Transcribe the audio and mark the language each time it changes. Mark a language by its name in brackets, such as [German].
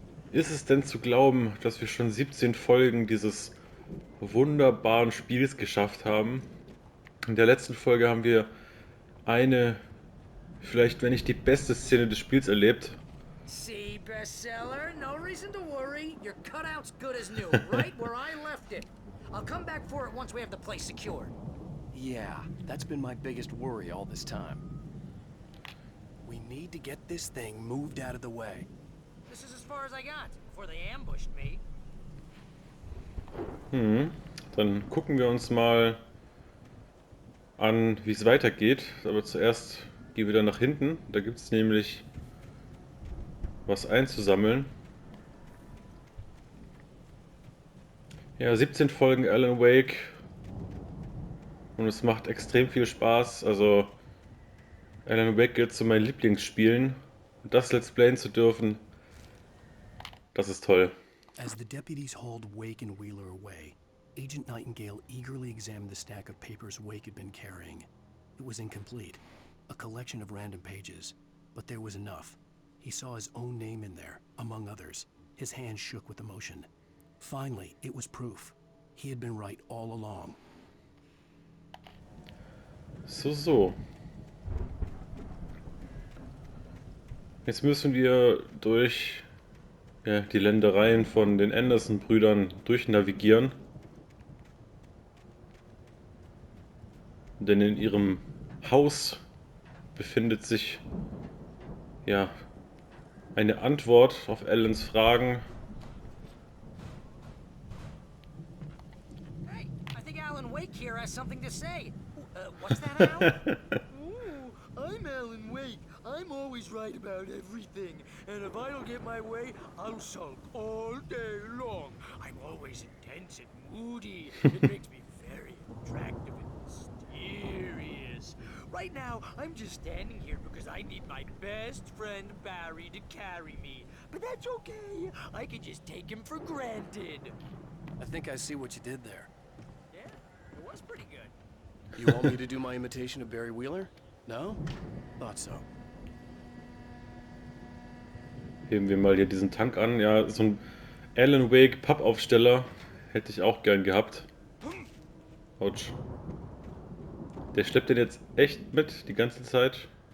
[German] Ist es denn zu glauben, dass wir schon 17 Folgen dieses wunderbaren Spiels geschafft haben? In der letzten Folge haben wir eine, vielleicht wenn nicht die beste Szene des Spiels erlebt. [English] See, bestseller? No reason to worry. Your cutout's good as new, right where I left it. I'll come back for it once we have the place secured. Yeah, that's been my biggest worry all this time. We need to get this thing moved out of the way. This is as far as I got before they ambushed me. [German] Dann gucken wir uns mal an, wie es weitergeht. Aber zuerst gehen wir dann nach hinten. Da gibt es nämlich was einzusammeln. Ja, 17 Folgen Alan Wake. Und es macht extrem viel Spaß. Also, Alan Wake gehört zu meinen Lieblingsspielen. Und das Let's Playen zu dürfen, das ist toll. [English] As the deputies hauled Wake and Wheeler away, Agent Nightingale eagerly examined the stack of papers Wake had been carrying. It was incomplete, a collection of random pages, but there was enough. He saw his own name in there, among others. His hands shook with emotion. Finally, it was proof. He had been right all along. So. [German] Jetzt müssen wir durch die Ländereien von den Anderson-Brüdern durchnavigieren. Denn in ihrem Haus befindet sich eine Antwort auf Allens Fragen. [English] Hey, I think Alan Wake here has something to say. What's that, Al? Ooh, I'm Alan Wake. I'm always right about everything. And if I don't get my way, I'll sulk all day long. I'm always intense and moody. It makes me very attractive and mysterious. Right now, I'm just standing here because I need my best friend Barry to carry me. But that's okay. I can just take him for granted. I think I see what you did there. Yeah, it was pretty good. You want me to do my imitation of Barry Wheeler? No? Thought so. [German] Heben wir mal hier diesen Tank an. Ja, so ein Alan Wake Pappaufsteller hätte ich auch gern gehabt. Autsch. Der schleppt den jetzt echt mit die ganze Zeit.